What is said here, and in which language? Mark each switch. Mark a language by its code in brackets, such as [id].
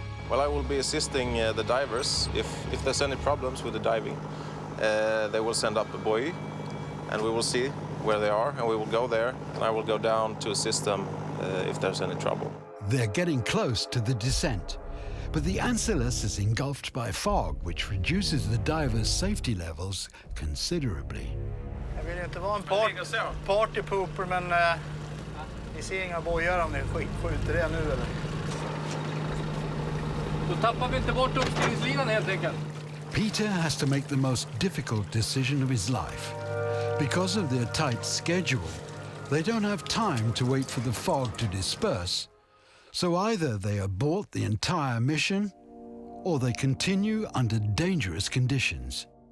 [en] Well, I will be assisting the divers. If there's any problems with the diving, they will send up a buoy, and we will see where they are, and we will go there, and I will go down to assist them if there's any trouble. They're getting close to the descent, but the Ancillus is engulfed by fog, which reduces the diver's safety levels considerably. [sv] Jag vill inte vara en partypooper, men ni ser inga bojar om ni skjuter det nu, eller? Då tappar vi inte bort uppstigningslinan helt enkelt. [en] Peter has to make the most difficult decision of his life. Because of their tight schedule, they don't have time to wait for the fog to disperse. So either they abort the entire mission, or they continue under dangerous conditions.